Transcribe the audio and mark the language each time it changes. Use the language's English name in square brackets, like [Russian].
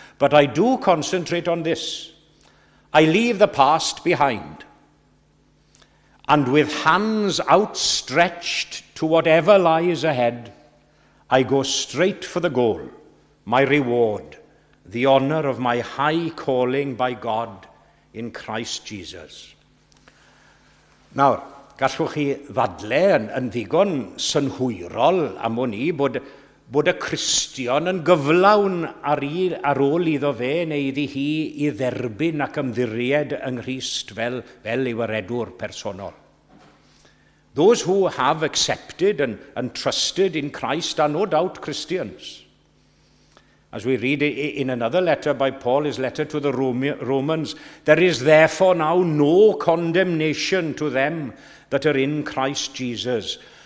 [English] But I do concentrate on this. I leave the past behind, and with hands outstretched to whatever lies ahead, I go straight for the goal, my reward, the honor of my high calling by God in Christ Jesus. [Welsh] Nawr, gallwch chi ddadle yn ddigon synhwyrol am hwn i bod y Cristion yn gyflawn ar ôl iddo fe neu iddi hi i dderbyn ac ymddiried yng Nghrist fel ei weredwr personol. [English] Those who have accepted and trusted in Christ are no doubt Christians. As we read in another letter by Paul, his letter to the Romans, there is therefore now no condemnation to them that are in Christ Jesus.